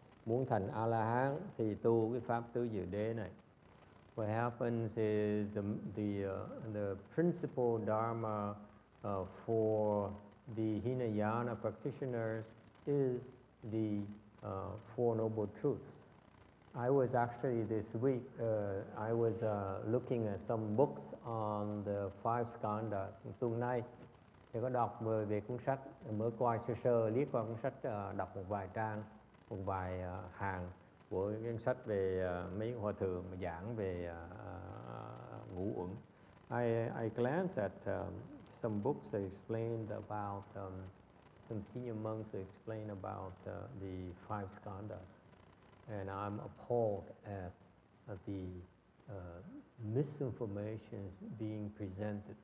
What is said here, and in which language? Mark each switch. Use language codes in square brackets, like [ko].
[vi] Muốn thành A La Hán thì tu cái pháp tứ diệu đế này. [en] What happens is the principal dharma for the Hinayana practitioners is the Four Noble Truths. I was actually this week, I was looking at some books on the five skandhas. [vi] Tuần nay thì có đọc về cuốn sách, mới coi sơ liếc qua cuốn sách, đọc một vài trang, một vài hàng của cuốn sách về mấy hòa thượng giảng về ngũ uẩn. [en] I glanced at some books that explained about some senior monks who explain about the five skandhas. And I'm appalled at the misinformation being presented.